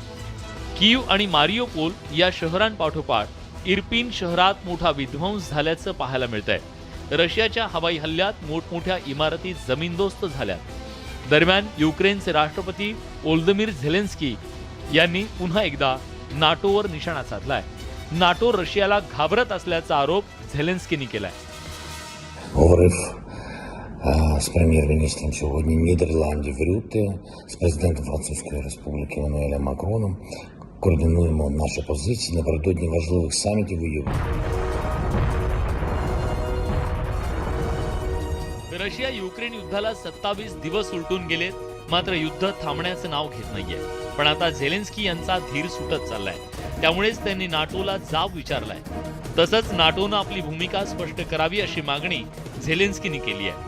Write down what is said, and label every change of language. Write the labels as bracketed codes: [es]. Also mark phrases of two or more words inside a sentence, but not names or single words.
[mr] कीव आणि मारियोपोल या शहरांपाठोपाठ इर्पिन शहरात मोठा विध्वंस झाल्याचं पाहायला मिळतंय. रशियाच्या हवाई हल्ल्यात मोठमोठ्या इमारती जमीनदोस्त झाल्यात. दरम्यान युक्रेनचे राष्ट्रपती व्लोदिमीर झेलेन्स्की यांनी पुन्हा एकदा नाटोवर निशाणा साधलाय. नाटो रशियाला घाबरत असल्याचा आरोप झेलेन्स्कींनी केलाय. [uk] З прем'єр-міністром сьогодні Нідерландів Рютте, з президентом Французької Республіки Еммануелем Макроном координуємо наші позиції напередодні важливих самітів у Європі. [mr] रशिया युक्रेन युद्धाला 27 दिवस उलटून गेलेत. मात्र युद्ध थांबण्याचं नाव घेत नाहीये. पण आता झेलेन्स्की यांचा धीर सुटत चाललाय. त्यामुळेच त्यांनी नाटोला जाब विचारलाय. तसंच नाटोनं आपली भूमिका स्पष्ट करावी अशी मागणी झेलेन्स्कींनी केली आहे.